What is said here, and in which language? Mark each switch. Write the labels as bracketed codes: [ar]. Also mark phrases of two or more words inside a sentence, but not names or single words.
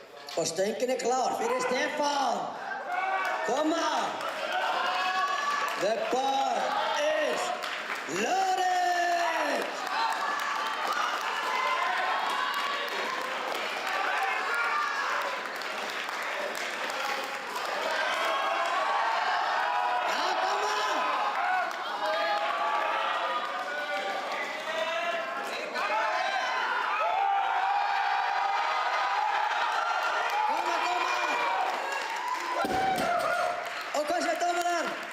[is] Og stöngin er klár fyrir Stefán. Koma! [en] The bar is loaded! [is] Já, koma! Og hvað sér dómarar?